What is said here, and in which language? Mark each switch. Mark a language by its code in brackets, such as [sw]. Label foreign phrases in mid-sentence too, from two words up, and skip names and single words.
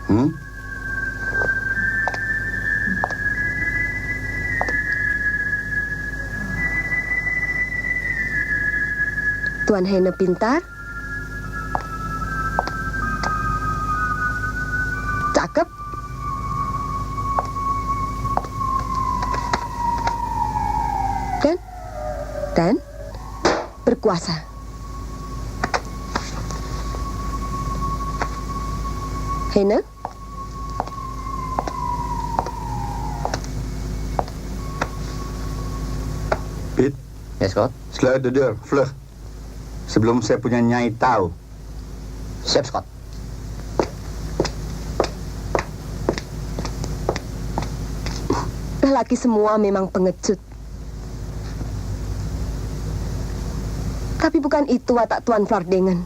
[id] Tuan Heine pintar, cakep, dan berkuasa. Heine? Pete? [en] Yes, Scott? [nl] Sluit de deur, vlug. [id] Sebelum saya punya Nyai tahu. Siap, Scott. Lelaki semua memang pengecut. Tapi bukan itu watak Tuan Fardingan.